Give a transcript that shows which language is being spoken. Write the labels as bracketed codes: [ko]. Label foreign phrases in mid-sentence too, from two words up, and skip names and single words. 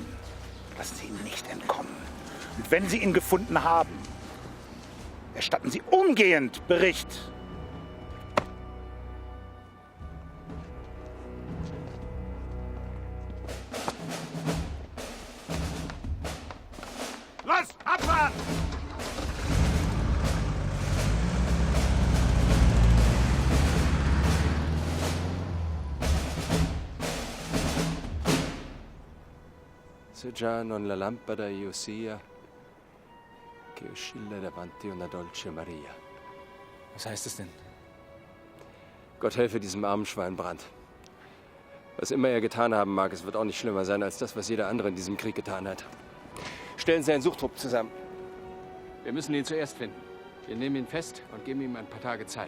[de] Lassen Sie ihn nicht entkommen. Und wenn Sie ihn gefunden haben, erstatten Sie umgehend Bericht. Los, abfahren! [it] Se già non la lampada io sia, che oscilla davanti una dolce Maria. [de] Was heißt es denn? Gott helfe diesem armen Schwein Brandt. Was immer er getan haben mag, es wird auch nicht schlimmer sein als das, was jeder andere in diesem Krieg getan hat. Stellen Sie einen Suchtrupp zusammen. Wir müssen ihn zuerst finden. Wir nehmen ihn fest und geben ihm ein paar Tage Zeit.